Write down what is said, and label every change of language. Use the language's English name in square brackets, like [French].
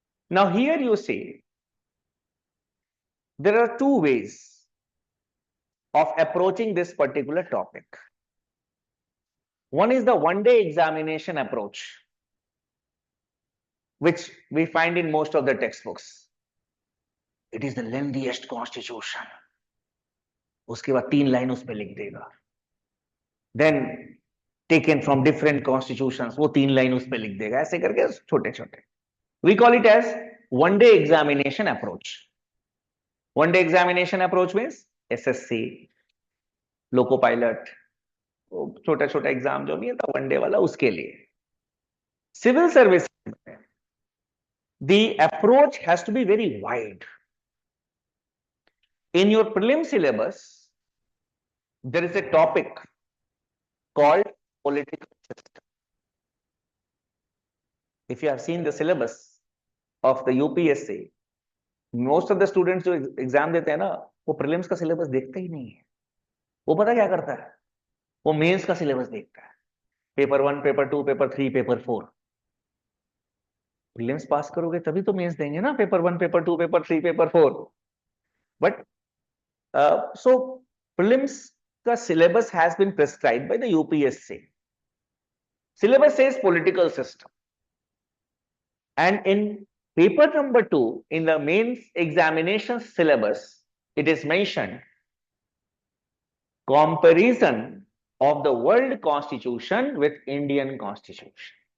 [English] Now here you see, there are two ways of approaching this particular topic. One is the one-day examination approach, which we find in most of the textbooks. It is the lengthiest constitution, [Hindi] उसके बाद 3 line उस पर लिख देगा। [English] then taken from different constitutions, [Hindi] वो 3 line उस पर लिख देगा, ऐसे करके छोटे छोटे। We call it as one day examination approach. One day examination approach means SSC, loco pilot, छोटा छोटा एग्जाम जो नहीं है था वन डे वाला, उसके लिए। [English] Civil service, the approach has to be very wide. In your prelim syllabus, there is a topic called political system. If you have seen the syllabus of the UPSC, most of the students [Hindi] जो exam देते हैं ना, वो prelims का syllabus देखते ही नहीं है। वो पता क्या करता है, वो मेंस का सिलेबस देखता है, paper 1, paper 2, paper 3, paper 4। Prelims पास करोगे तभी तो मेंस देंगे ना, paper 1, paper 2, paper 3, paper 4। [English] But so prelims the syllabus has been prescribed by the UPSC. Syllabus says political system, and in paper number 2 in the mains examination syllabus, it is mentioned comparison of the world constitution with Indian constitution.